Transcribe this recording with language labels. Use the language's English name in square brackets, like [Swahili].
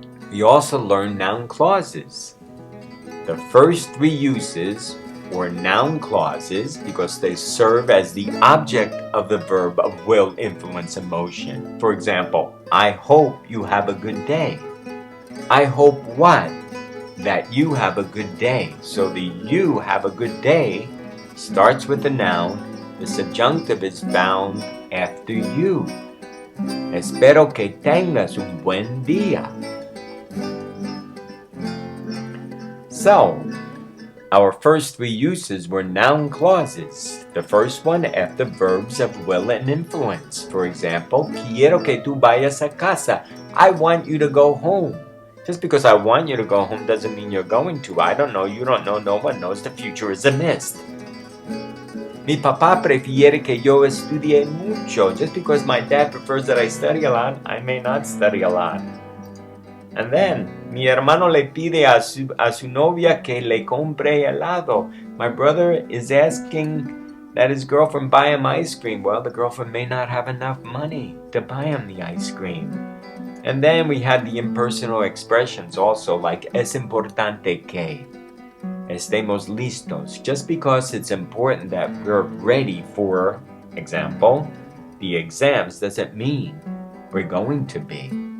[English] We also learn noun clauses. The first three uses were noun clauses because they serve as the object of the verb of will, influence, and motion. For example, I hope you have a good day. I hope what? That you have a good day. So the you have a good day starts with the noun. The subjunctive is found after you. [Spanish] Espero que tengas un buen día. [English] So, our first three uses were noun clauses. The first one after verbs of will and influence. For example, [Spanish] quiero que tú vayas a casa. [English] I want you to go home. Just because I want you to go home doesn't mean you're going to. I don't know, you don't know, no one knows. The future is a mist. [Spanish] Mi papá prefiere que yo estudie mucho. [English] Just because my dad prefers that I study a lot, I may not study a lot. And then, [Spanish] mi hermano le pide a su novia que le compre helado. [English] My brother is asking that his girlfriend buy him ice cream. Well, the girlfriend may not have enough money to buy him the ice cream. And then we had the impersonal expressions also, like [Spanish] es importante que. Estemos listos. [English] Just because it's important that we're ready for, example, the exams doesn't mean we're going to be.